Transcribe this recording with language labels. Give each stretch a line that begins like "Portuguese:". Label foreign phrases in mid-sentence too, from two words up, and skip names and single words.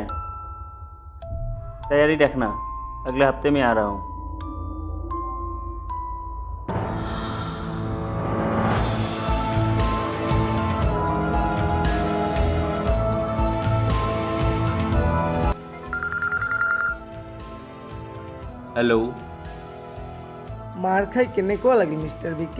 Hindi: तैयारी रखना, अगले हफ्ते में आ रहा हूँ।
Assamese: হেল্ল', মাৰ খাই কেনেকুৱা লাগিল মিষ্টাৰ বিকি?